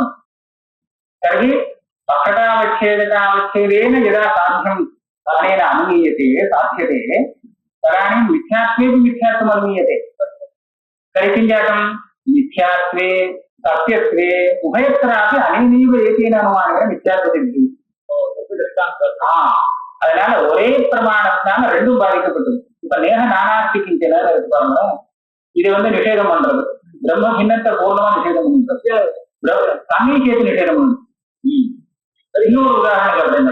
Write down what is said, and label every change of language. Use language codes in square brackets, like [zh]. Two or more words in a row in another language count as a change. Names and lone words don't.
[sa] तर्हि पक्षदावच्छेदकावच्छेदेन यदा साध्यं अनेन अनुमीयते साध्यते तदानीं मिथ्यात्वेपि मिथ्यात्वम् अनुमीयते. तर्हि किं जातं? मिथ्यात्वे सत्यत्वे उभयत्रापि अनेनैव एकेन अनुमानेन मिथ्यात्वसिद्धिः. [ta] அதனால ஒரே பிரமாணத்தினால ரெண்டும் பாதிக்கப்பட்டது. இப்ப [sa] नेह नानास्ति किञ्चन [ta] பாருங்க, இது நிஷேதம் பண்றது, பிரம்ம பின்னத்தை பூர்ணமா நிஷேதம் பண்றது, தண்ணீர் சேர்த்து நிஷேதம் பண்ணும். இன்னொரு உதாரணம் சொல்றேன்.